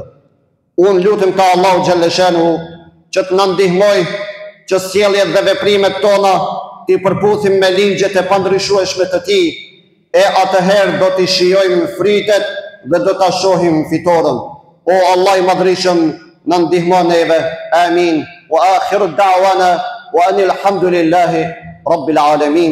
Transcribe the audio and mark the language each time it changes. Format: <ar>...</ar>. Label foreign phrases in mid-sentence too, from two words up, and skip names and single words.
<sq>Unë lutem te Allahu</sq> <ar>جل شأنه</ar> <sq>që të na ndihmoj që sjelljet dhe veprimet tona t'i përputhim me ligjet e pandryshueshme të tij, e atëherë do t'i shijojmë fritet dhe do ta shohim fitoren. O Allah i madhrishëm, na ndihmo neve. Amin.</sq> <ar>وآخر دعوانا أن الحمد لله رب العالمين.</ar>